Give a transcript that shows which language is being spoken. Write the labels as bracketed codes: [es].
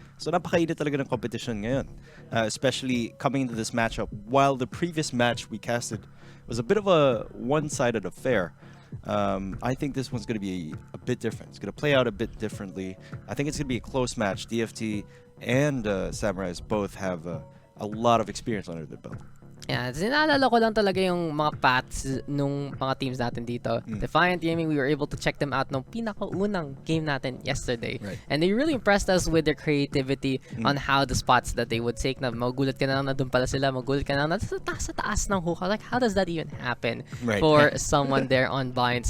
[tl] So napakainit talaga ng competition ngayon. [en] Especially coming into this matchup. While the previous match we casted was a bit of a one-sided affair. I think this one's going to be a bit different. It's going to play out a bit differently. I think it's going to be a close match. DFT and Samurice both have a lot of experience under their belt. Yeah, [tl] sinalala ko lang talaga yung mga paths nung mga teams natin dito. [en] Defiant Gaming, we were able to check them out [tl] nung pinakaunang game natin [en] yesterday. Right. And they really impressed us with their creativity on how the spots that they would take. [tl] Na magulat ka na lang na doon pala sila, magulat ka na lang na sa taas ng hookah. [en] Like, how does that even happen for someone there on bind?